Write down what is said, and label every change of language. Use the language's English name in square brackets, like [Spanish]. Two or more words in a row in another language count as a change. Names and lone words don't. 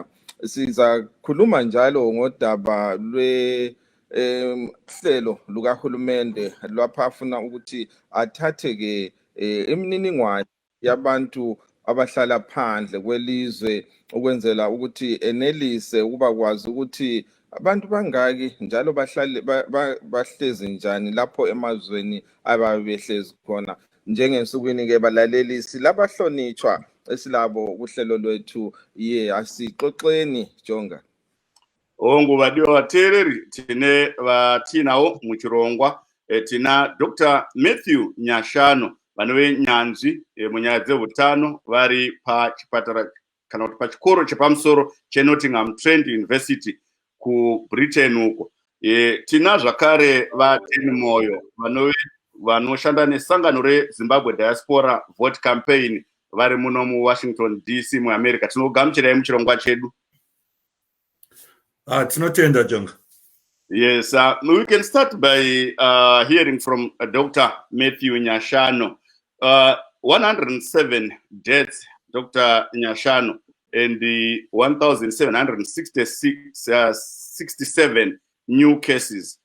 [North Ndebele] Sizakhuluma njalo ngodaba lwehlelo lukahulumende lapha afuna ukuthi athathe ke imininingwana yabantu abahlala phandle kwelizwe ukwenzela ukuthi enelise ukuba kwazi ukuthi abantu bangaki njalo bahlezi njani lapho emazweni ababehlezi khona. Njengensukwini ke balalelisi labahlonitshwa esilabo kuhlelo lwethu, asixoxeni Jonga. [Shona] Nguvadiwa vateereri, tinawo muchirongwa tina Dr. Matthew Nyashano, vanove nyanzvi munyaya dzeutano vari pachipatara kana kuti pachikoro chepamusoro cheNottingham Trent University kuBritain uko. Tina zvakare vateni moyo vanoshanda nesangano reZimbabwe Diaspora Vote Campaign vari muno muWashington DC muAmerica. Tinogamuchirai muchirongwa chedu. Tinotenda Jonga. [English] Yes, we can start by hearing from Dr. Matthew Nyashano. 107 deaths, Dr. Nyashano, and the 1,767 new cases.